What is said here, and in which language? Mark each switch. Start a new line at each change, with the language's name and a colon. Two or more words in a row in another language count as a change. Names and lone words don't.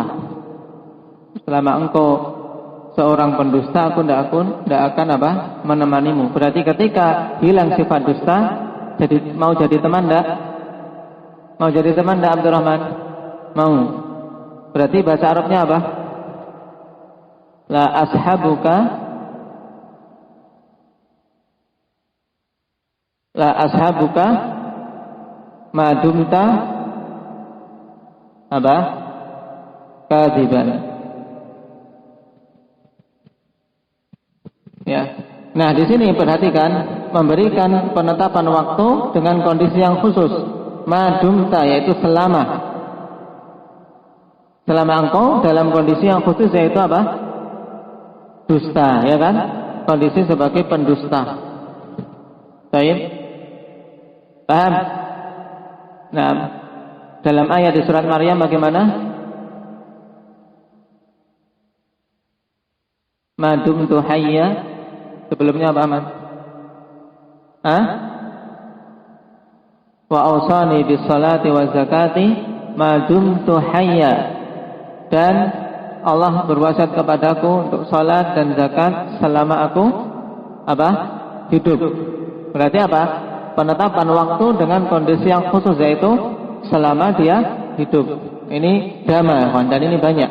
Indonesian: Selama engkau seorang pendusta, aku tidak akan menemanimu. Berarti ketika hilang sifat dusta, mau jadi teman enggak? Mau jadi teman enggak Abdurrahman? Mau. Berarti bahasa Arabnya apa?
Arabic: لا أصاحبك ما دمت كاذبا.
Indonesian: Ya. Nah, di sini perhatikan memberikan penetapan waktu dengan kondisi yang khusus. Madumta yaitu selama engkau dalam kondisi yang khusus, yaitu apa? Dusta, ya kan? Kondisi sebagai pendusta. Baik. Paham? Nah, dalam ayat di surat Maryam bagaimana?
Arabic: ما دمت حيا.
Indonesian: Sebelumnya apa, Ahmad?
Arabic: وأوصاني بالصلاة والزكاة ما دمت حيا.
Indonesian: Dan Allah berwasiat kepadaku untuk salat dan zakat selama aku hidup. Berarti apa? Penetapan waktu dengan kondisi yang khusus, yaitu selama dia hidup. Ini dama, dan ini banyak.